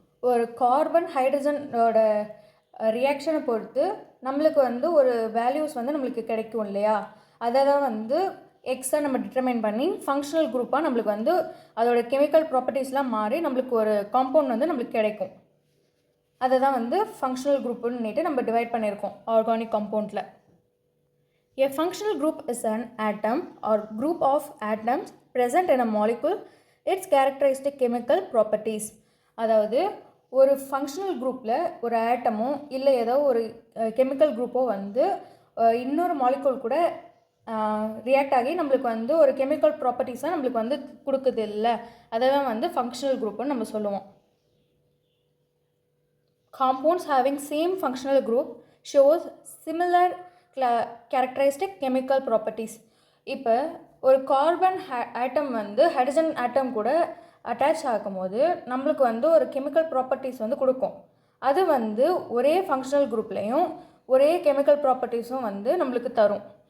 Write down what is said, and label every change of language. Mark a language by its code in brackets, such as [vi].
[ta] ஒரு கார்பன் ஹைட்ரஜனோட ரியாக்ஷனை பொறுத்து நம்மளுக்கு ஒரு வேல்யூஸ் நம்மளுக்கு கிடைக்கும் இல்லையா, அதை தான் எக்ஸை நம்ம டிட்டர்மைன் பண்ணி ஃபங்க்ஷனல் குரூப்பாக நம்மளுக்கு அதோட கெமிக்கல் ப்ராப்பர்ட்டிஸ்லாம் மாறி நம்மளுக்கு ஒரு காம்பவுண்ட் நம்மளுக்கு கிடைக்கும். அதை தான் ஃபங்க்ஷனல் குரூப்புன்னுட்டு நம்ம டிவைட் பண்ணியிருக்கோம் organic காம்பவுண்டில். [en] A functional group is an atom or group of atoms present in a molecule, its characteristic chemical properties. [ta] அதாவது ஒரு ஃபங்க்ஷனல் குரூப்பில் ஒரு ஆட்டமோ இல்லை ஏதோ ஒரு கெமிக்கல் குரூப்போ இன்னொரு மாலிகூல் கூட ரியாக்ட் ஆகி நம்மளுக்கு ஒரு கெமிக்கல் ப்ராப்பர்ட்டிஸாக நம்மளுக்கு கொடுக்குது இல்லை, அதை தான் ஃபங்க்ஷனல் குரூப்புன்னு நம்ம சொல்லுவோம். [en] Compounds having same functional group shows similar characteristic chemical properties. [ta] இப்போ ஒரு கார்பன் ஆட்டம் ஹைட்ரஜன் ஆட்டம் கூட அட்டாச் ஆகும்போது நம்மளுக்கு ஒரு கெமிக்கல் ப்ராப்பர்ட்டிஸ் கொடுக்கும். அது ஒரே ஃபங்க்ஷனல் குரூப்லேயும் ஒரே கெமிக்கல் ப்ராப்பர்ட்டிஸும் நம்மளுக்கு தரும்.